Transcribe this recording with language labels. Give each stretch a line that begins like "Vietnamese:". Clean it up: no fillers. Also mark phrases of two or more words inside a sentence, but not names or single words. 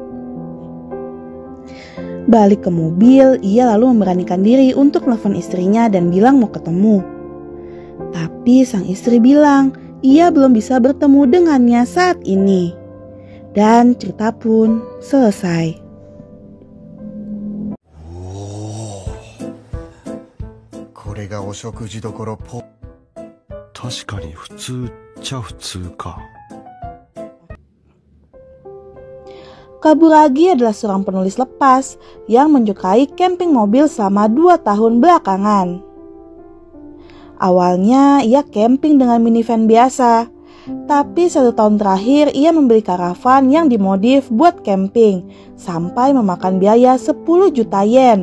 Indonesian: Balik ke mobil, ia lalu memberanikan diri untuk telepon istrinya dan bilang mau ketemu. Tapi sang istri bilang ia belum bisa bertemu dengannya saat ini. Dan cerita pun selesai.
Japanese: これがお食事処ポ。と確かに普通っちゃ普通か。
Indonesian: Kaburagi adalah seorang penulis lepas yang menyukai camping mobil selama 2 tahun belakangan. Awalnya ia camping dengan minivan biasa, tapi 1 tahun terakhir ia membeli karavan yang dimodif buat camping sampai memakan biaya 10 juta yen.